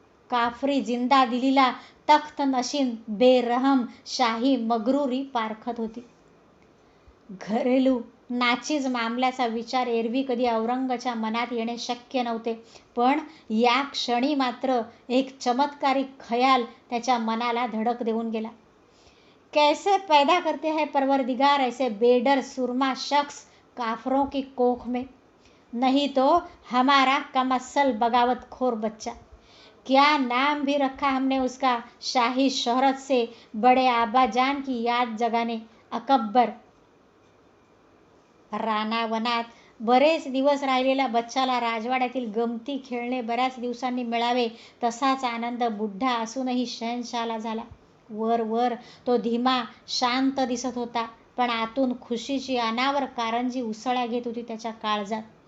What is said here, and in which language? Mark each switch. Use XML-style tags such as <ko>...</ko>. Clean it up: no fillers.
<mr>काफरी जिंदा दिलीला तख्त नशीन बेरहम शाही मगरुरी पारखत होती. घरेलू नाचीज मामल्याचा विचार एरवी कधी औरंगच्या मनात येणे शक्य नव्हते, पण या क्षणी मात्र एक चमत्कारिक खयाल त्याच्या मनाला धडक देऊन गेला.</mr> <hi>कैसे पैदा करते हैं परवरदिगार ऐसे बेडर सुरमा शख्स काफरों की कोख में, नहीं तो हमारा कमसल बगावतखोर बच्चा. क्या नाम भी रखा हमने उसका शाही शोहरत से बड़े आबाजान की याद जगाने, अकब्बर.</hi> <mr>रानावनात बरेच दिवस राहिलेल्या बच्चाला राजवाड्यातील गमती खेळणे बऱ्याच दिवसांनी मिळावे तसाच आनंद बुड्ढा असूनही शहेनशाहला झाला. वर वर तो धीमा शांत दिसत होता, पण आतून खुशीची अनावर कारंजी उसळ्या घेत होती त्याच्या काळजात.</mr>